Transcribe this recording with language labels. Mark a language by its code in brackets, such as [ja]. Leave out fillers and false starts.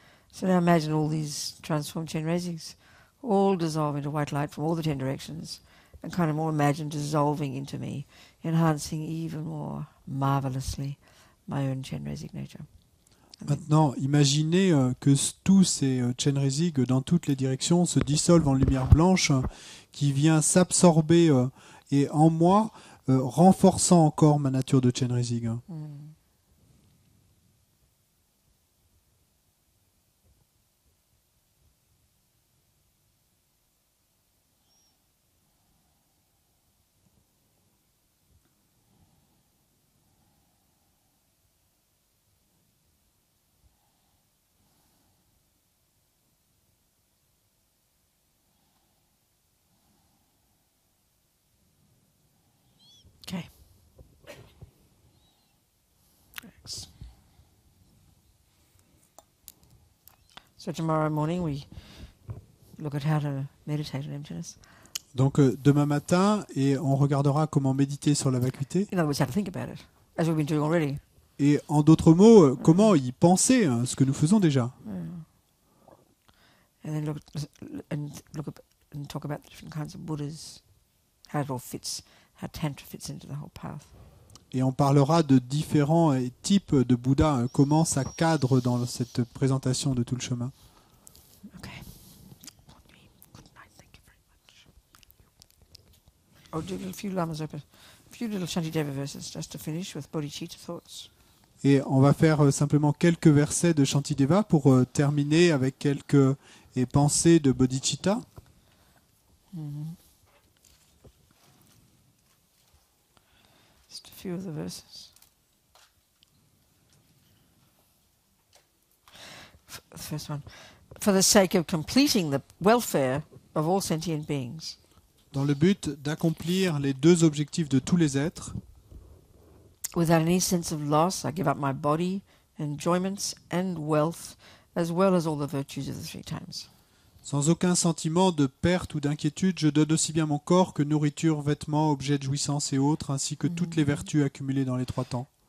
[en] So now imagine all these transformed Chenrezigs all dissolve into white light from all the 10 directions, and kind of more imagine dissolving into me, enhancing even more marvelously my own Chenrezig nature. [fr] Maintenant, imaginez que tous ces Chenrezig dans toutes les directions se dissolvent en lumière blanche qui vient s'absorber et en moi, renforçant encore ma nature de Chenrezig. [en] Okay. Thanks. So tomorrow morning we look at how to meditate on emptiness. [fr] Donc demain matin, et on regardera comment méditer sur la vacuité. [en] In other words, how to think about it, as we've been doing already. [fr] Et en d'autres mots, comment y penser, hein, ce que nous faisons déjà. [en] And then look and talk about the different kinds of Buddhas, how it all fits, how Tantra fits into the whole path. [fr] Et on parlera de différents types de Bouddha, hein, comment ça cadre dans cette présentation de tout le chemin. [en] Okay. Good night. Thank you very much. Oh, do a few lamas open. A few little Shantideva verses just to finish with bodhicitta thoughts. [fr] Et on va faire simplement quelques versets de Shantideva pour terminer avec quelques pensées de bodhicitta. [en] Just a few of the verses. The first one. For the sake of completing the welfare of all sentient beings. [fr] Dans le but d'accomplir les deux objectifs de tous les êtres. [en] Without any sense of loss, I give up my body, enjoyments and wealth, as well as all the virtues of the three times. [fr] Sans aucun sentiment de perte ou d'inquiétude, je donne aussi bien mon corps que nourriture, vêtements, objets de jouissance et autres, ainsi que toutes les vertus accumulées dans les trois temps.